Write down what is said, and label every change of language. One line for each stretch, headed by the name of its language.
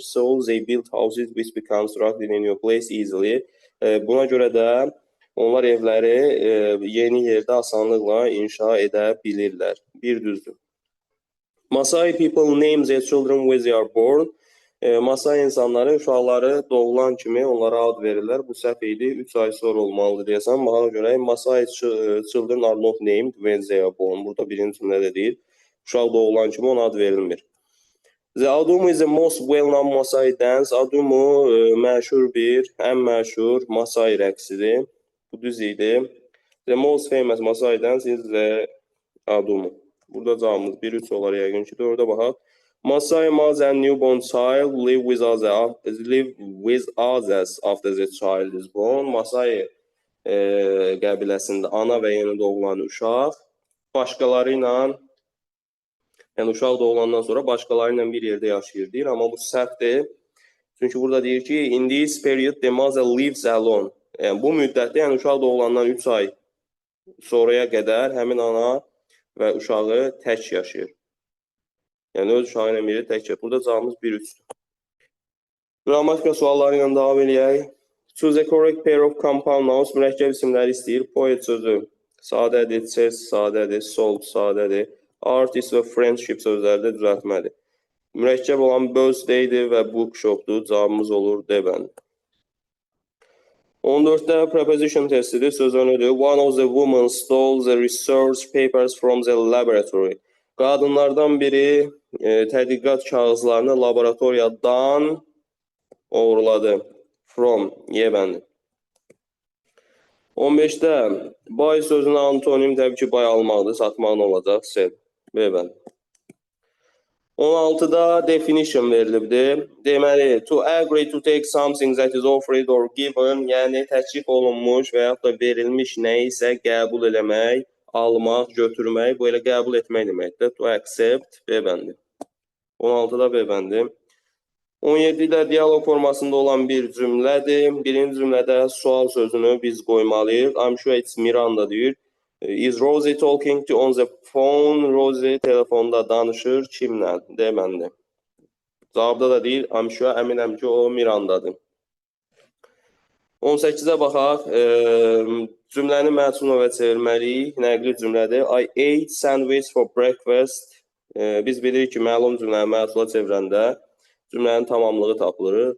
English: So they build houses which be constructed in your place easily.
Azerbaijani: Buna görə də onlar evləri yeni yerdə asanlıqla inşa edə bilirlər. Bir düzdür.
English: Masai people name their children when they are born.
Azerbaijani: Masai insanları uşaqları doğulan kimi onlara ad verirlər. Bu səhv idi. 3 ay sonra olmalıdır deyəsən. Bana görə
English: Masai children are not named when they are born.
Azerbaijani: Burada birinci cümlədə deyil. Uşaq doğulan kimi ona ad verilmir.
English: The Adumu is the most well-known Masai dance.
Azerbaijani: Adumu məşhur ən məşhur Masai rəqsidir. Bu düz idi.
English: The most famous Masai dance is the Adumu.
Azerbaijani: Burada cavabımız 1-3 olar yəqin ki. 4-ə baxaq.
English: Masai mother and newborn child live with others after the child is born.
Azerbaijani: Masai qəbiləsində ana və yeni doğulan uşaq başqaları ilə, yəni uşaq doğulandan sonra başqaları ilə bir yerdə yaşayır deyir. Amma bu səhvdir. Çünki burada deyir ki,
English: in this period the mother lives alone.
Azerbaijani: Yəni bu müddətdə, yəni uşaq doğulandan 3 ay sonraya qədər həmin ana və uşağı tək yaşayır. Yəni öz uşağı ilə biri tək yaşayır. Burada cavabımız 1-3-dür. Qrammatika sualları ilə davam edək.
English: Choose a correct pair of compound nouns.
Azerbaijani: Mürəkkəb isimləri istəyir. Poet sözü sadədir, chess sadədir, salt sadədir. Artist və friendship sözləri də düzəltmədir. Mürəkkəb olan birthday-dir və bookshop-dur. Cavabımız olur D bəndi. 14-də preposition testidir. Söz önüdür.
English: One of the women stole the research papers from the laboratory.
Azerbaijani: Qadınlardan biri tədqiqat kağızlarını laboratoriyadan uğurladı. From, Y bəndi. 15-də buy sözünə antonim təbii ki, buy almaqdır, satmaq nə olacaq? Sell, B bəndi. 16-da definition verilibdir. Deməli,
English: to agree to take something that is offered or given,
Azerbaijani: yəni təklif olunmuş və yaxud da verilmiş nə isə qəbul eləmək, almaq, götürmək, bu elə qəbul etmək deməkdir.
English: To accept,
Azerbaijani: B bəndi. 16-da B bəndi. 17-də dialog formasında olan bir cümlədir. Birinci cümlədə sual sözünü biz qoymalıyıq.
English: I'm sure it's Miranda deyir. Is Rosie talking to on the phone?
Azerbaijani: Rosie telefonda danışır. Kimlə? D bəndi. Cavabda da deyir.
English: I'm sure,
Azerbaijani: əminəm ki, o Mirandadır. 18-ə baxaq. Cümləni məzmun növə çevirməliyik. Nəqli cümlədir.
English: I ate sandwich for breakfast.
Azerbaijani: Biz bilirik ki, məlum cümləni məhsula çevirəndə cümlənin tamamlığı tapılır.